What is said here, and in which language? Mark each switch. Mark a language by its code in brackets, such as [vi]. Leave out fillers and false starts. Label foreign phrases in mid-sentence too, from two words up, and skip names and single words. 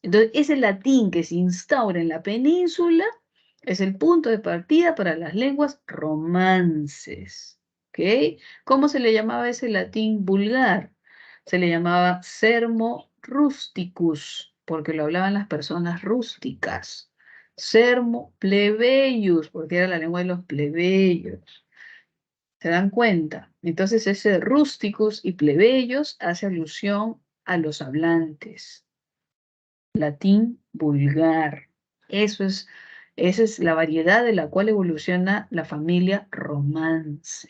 [es] Entonces, ese latín que se instaura en la península es el punto de partida para las lenguas romances. ¿Ok? ¿Cómo se le llamaba ese latín vulgar? Se le llamaba [la] sermo rusticus, [es] porque lo hablaban las personas rústicas. [la] Sermo plebeius, [es] porque era la lengua de los plebeyos. ¿Se dan cuenta? Entonces ese rústicos y plebeyos hace alusión a los hablantes. Latín vulgar. Esa es la variedad de la cual evoluciona la familia romance.